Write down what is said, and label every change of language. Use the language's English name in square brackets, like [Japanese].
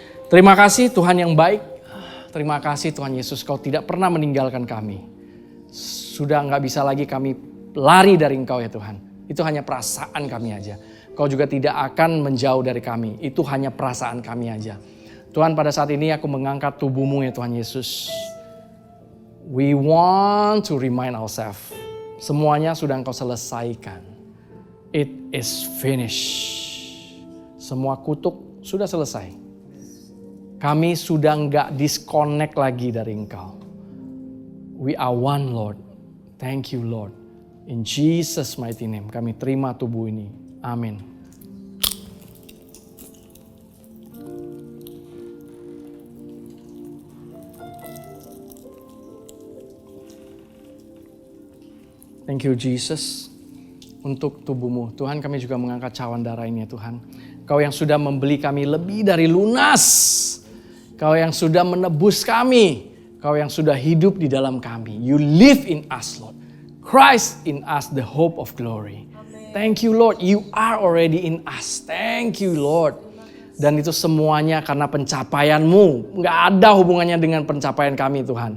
[Indonesian] Terima kasih Tuhan yang baik. Terima kasih Tuhan Yesus, Kau tidak pernah meninggalkan kami. Sudah nggak bisa lagi kami lari dari Engkau ya Tuhan. Itu hanya perasaan kami aja. Kau juga tidak akan menjauh dari kami. Itu hanya perasaan kami aja. Tuhan, pada saat ini aku mengangkat tubuh-Mu ya Tuhan Yesus. [English] We want to remind ourselves. [Indonesian] Semuanya sudah Engkau selesaikan. [English] It is finished. [Indonesian] Semua kutuk sudah selesai. Kami sudah nggak disconnect lagi dari Engkau. [English] We are one Lord. Thank you Lord. In Jesus mighty name [Indonesian] kami terima tubuh ini. Amin. [English] Thank you Jesus [Indonesian] untuk tubuh-Mu. Tuhan, kami juga mengangkat cawan darah ini ya Tuhan. Kau yang sudah membeli kami lebih dari lunas. Kau yang sudah menebus kami. Kau yang sudah hidup di dalam kami. [English] You live in us Lord. Christ in us the hope of glory. Amen. Thank you Lord. You are already in us. Thank you Lord. [Indonesian] Dan itu semuanya karena pencapaian-Mu. Nggak ada hubungannya dengan pencapaian kami Tuhan.